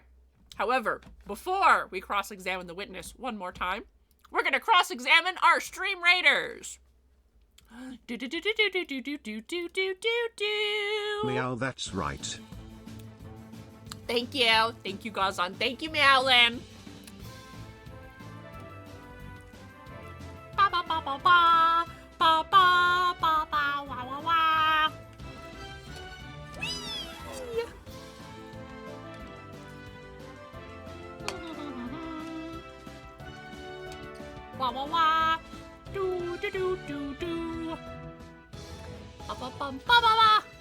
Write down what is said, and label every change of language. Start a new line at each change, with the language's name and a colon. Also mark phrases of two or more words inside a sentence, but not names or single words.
English: However, before we cross-examine the witness one more time, we're gonna cross-examine our stream raiders. Meow, that's right. Thank you. Thank you, Gazan. Thank you, Meowlin. Ba ba ba ba ba. Ba ba ba ba wa wa wa. Whee! Wah wah wah. Do do do do do. Ba ba ba ba ba ba.